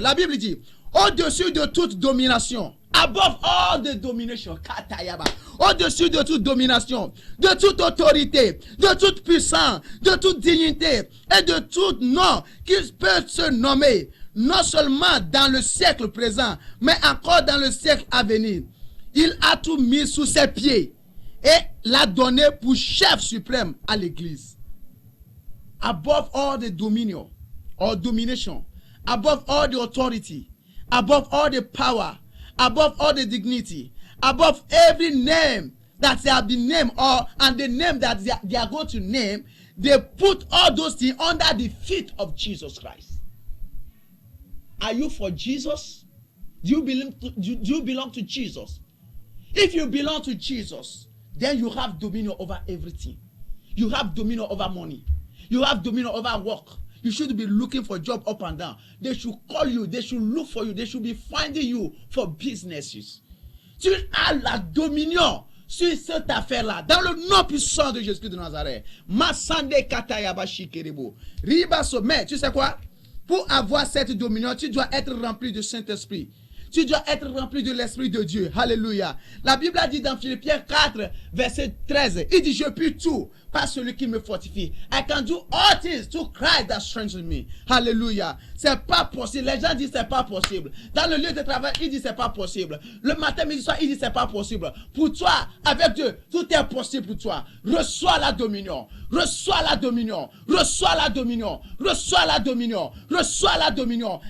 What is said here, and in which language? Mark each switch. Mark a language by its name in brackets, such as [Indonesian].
[French] La Bible dit, au-dessus de toute domination, [English] above all the domination, [French] katayaba, au-dessus de toute domination, de toute autorité, de toute puissance, de toute dignité et de tout nom qui peut se nommer, non seulement dans le siècle présent, mais encore dans le siècle à venir. Il a tout mis sous ses pieds et l'a donné pour chef suprême à l'église. [English] above all the dominion or domination, above all the authority, above all the power, above all the dignity, above every name that they have been named, and the name that they are going to name, they put all those things under the feet of Jesus Christ. Are you for Jesus? Do you belong to Jesus? If you belong to Jesus, then you have dominion over everything. You have dominion over money. You have dominion over work. You should be looking for job up and down. They should call you. They should look for you. They should be finding you for businesses. [French] Tu as la dominion sur cette affaire-là. Dans le nom puissant de Jésus de Nazareth. Masande katayabashi kerebo. Riba sommet. Tu sais quoi? Pour avoir cette dominion, tu dois être rempli du Saint-Esprit. Tu dois être rempli de l'Esprit de Dieu. Alléluia. La Bible a dit dans Philippiens 4, verset 13, il dit, je puis tout par celui qui me fortifie. [English] I can do all things through Christ that strengthens me. [French] Alléluia. C'est pas possible. Les gens disent c'est pas possible. Dans le lieu de travail, ils disent c'est pas possible. Le matin, midi, soir, ils disent c'est pas possible. Pour toi, avec Dieu, tout est possible pour toi. Reçois la dominion. Reçois la dominion. Reçois la dominion. Reçois la dominion. Reçois la dominion.